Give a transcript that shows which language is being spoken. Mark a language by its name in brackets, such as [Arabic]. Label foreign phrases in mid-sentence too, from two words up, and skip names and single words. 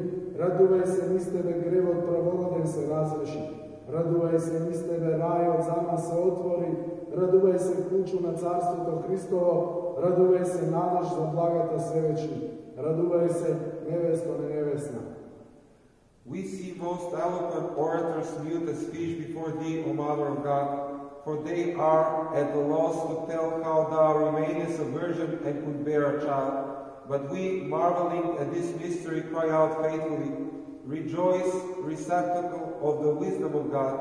[Macedonian] Радувај се низ тебе гревот правороден се разреши. Радувај се низ тебе рајот за нас се отвори. Радувај се клучу на Царството Христово. Радувај се надеж за благата свевечни. Радувај се невесто на невесна. [English] We see most eloquent orators mute the speech before thee, O Mother of God, for they are at the loss to tell how thou remainest a virgin and could bear a child. But we, marveling at this mystery, cry out faithfully, Rejoice, receptacle of the wisdom of God.